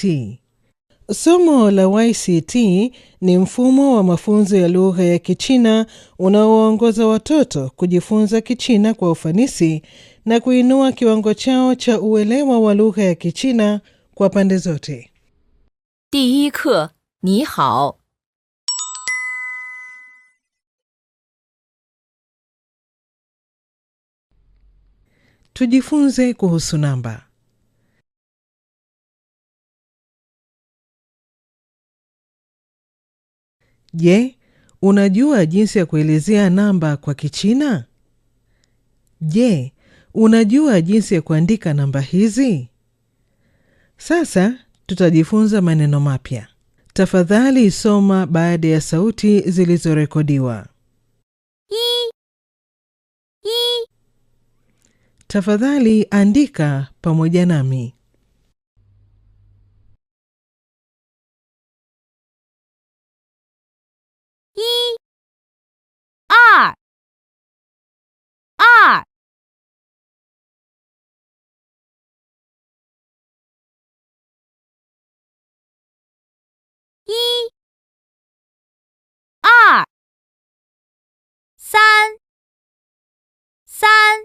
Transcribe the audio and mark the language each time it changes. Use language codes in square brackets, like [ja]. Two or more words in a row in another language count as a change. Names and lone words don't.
[sw] Somo la YCT ni mfumo wa mafunzo ya lugha ya Kichina unaoongoza watoto kujifunza Kichina kwa ufanisi na kuinua kiwango chao cha uelewa wa lugha ya Kichina kwa pande zote. [zh] 第一课，你好。 [sw] Tujifunze kuhusu namba. Je, unajua jinsi ya kuelezea namba kwa Kichina? Je, unajua jinsi ya kuandika namba hizi? Sasa tutajifunza maneno mapya. Tafadhali soma baada ya sauti zilizorekodiwa. Tafadhali andika pamoja nami. [zh] 二，二， 一，二，三，三，